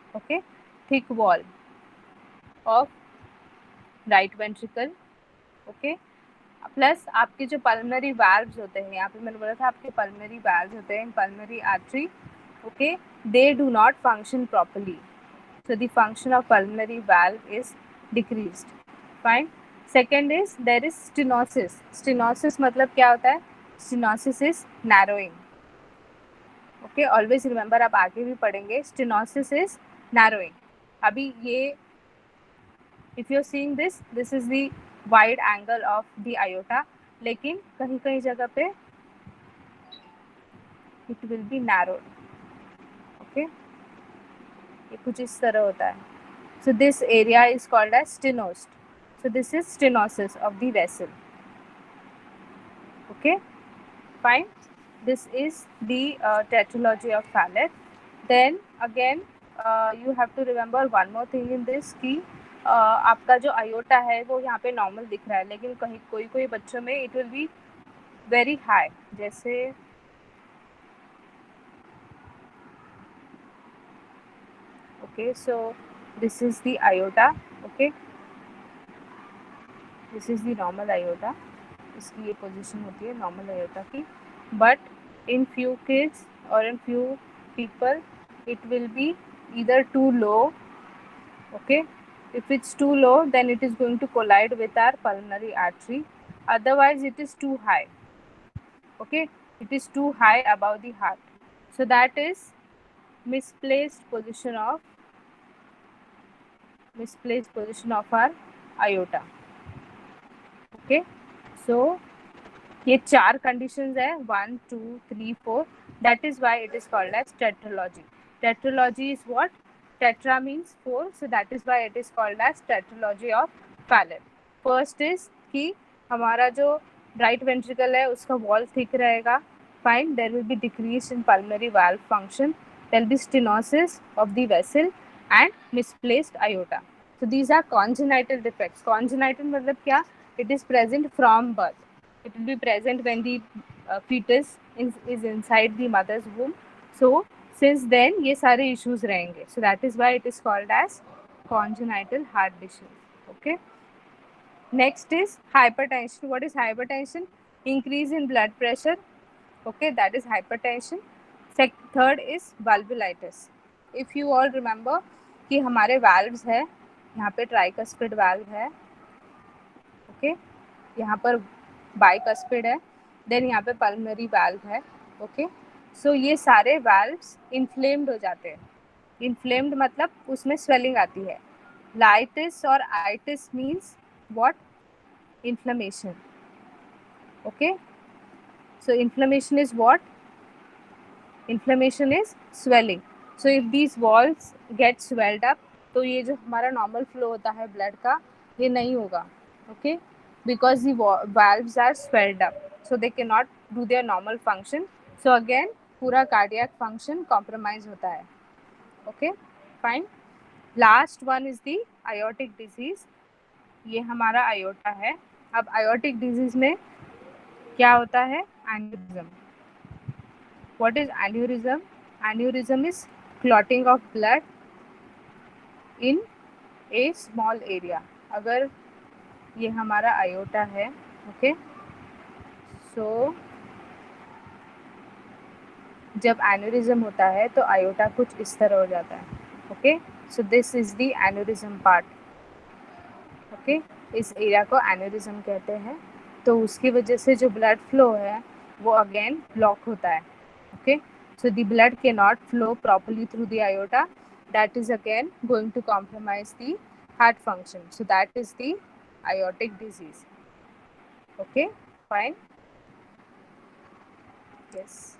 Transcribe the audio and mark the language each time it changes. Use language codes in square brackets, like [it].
[en] Okay, thick wall of right ventricle. [hi] Okay, plus आपके जो pulmonary valves होते हैं, यहाँ पे मैंने बोला था आपके पल्मनरी वाल्व्स होते हैं इन pulmonary artery. [en] Okay, they do not function properly, so the function of pulmonary valve is decreased. Fine. Second is there is stenosis. [hi] Stenosis मतलब क्या होता है, [en] stenosis is narrowing. Okay, always remember, [hi] आप आगे भी पढ़ेंगे, [en] stenosis is narrowing. [hi] अभी ये [en] if you're seeing this, this is the wide angle of the aorta, [hi] लेकिन कहीं कहीं जगह पे [en] it will be narrowed. [hi] Okay, ये कुछ इस तरह होता है. [en] So this area is called as stenosed. So this is stenosis of the vessel. Okay, fine. This is the tetralogy of Fallot. Then again you have to remember one more thing in this [hi] कि आपका जो aorta है वो यहाँ पे normal दिख रहा है, लेकिन कहीं कोई कोई बच्चों में [en] it will be very high. जैसे okay, so this is the aorta. Okay, this is the normal aorta. [hi] इसकी ये पोजीशन होती है नॉर्मल aorta की, [en] But in few kids और in few people it will be either too low. Okay, if it's too low then it is going to collide with our pulmonary artery, otherwise it is too high. Okay, it is too high above the heart, so that is misplaced position of our aorta. [hi] Okay, so ये 4 conditions है, 1 2 3 4. [en] That is why it is called as tetralogy. Tetralogy is what? Tetra means 4, so that is why it is called as tetralogy of Fallot. First is [hi] कि हमारा जो right ventricle है उसका wall thick रहेगा. [en] Fine, there will be decrease in pulmonary valve function. There will be stenosis of the vessel and misplaced aorta. So these are congenital defects. [hi] Congenital मतलब क्या? [en] It is present from birth. It will be present when the fetus is inside the mother's womb. So since then [hi] ये सारे issues रहेंगे. [en] So that is why it is called as congenital heart disease. Okay. Next is hypertension. What is hypertension? Increase in blood pressure. Okay, that is hypertension. Third is valvulitis. If you all remember [hi] कि हमारे valves है, यहाँ पे tricuspid valve है. Okay, यहाँ पर bicuspid है, then यहाँ पे पल्मनरी वाल्व है. ओके, सो ये सारे वाल्व्स इन्फ्लेम्ड हो जाते हैं. इन्फ्लेम्ड मतलब उसमें स्वेलिंग आती है. लाइटिस और itis means what? [en] Inflammation. Okay, so inflammation is what? Inflammation is swelling. So if these walls get swelled up, [hi] तो ये जो हमारा नॉर्मल फ्लो होता है ब्लड का, ये नहीं होगा. [en] Okay, because the valves are swelled up, so they cannot do their normal function. [hi] So again पूरा cardiac function compromise होता है. Okay, fine. [en] Last one is the aortic disease. [hi] ये हमारा aorta है. अब aortic disease में क्या होता है? [en] Aneurysm. What is aneurysm? Aneurysm is clotting of blood in a small area. [hi] अगर ये हमारा aorta है, [en] okay, [hi] सो जब एन्यूरिज्म होता है तो आयोटा कुछ इस तरह हो जाता है. [en] Okay, so this is the aneurysm part. Okay, [hi] इस एरिया को एन्यूरिज्म कहते हैं. तो उसकी वजह से जो ब्लड फ्लो है वो अगेन ब्लॉक होता है. [en] Okay, so the blood cannot flow properly through the aorta. That is again going to compromise the heart function. So that is the aortic disease. Okay, fine. Yes.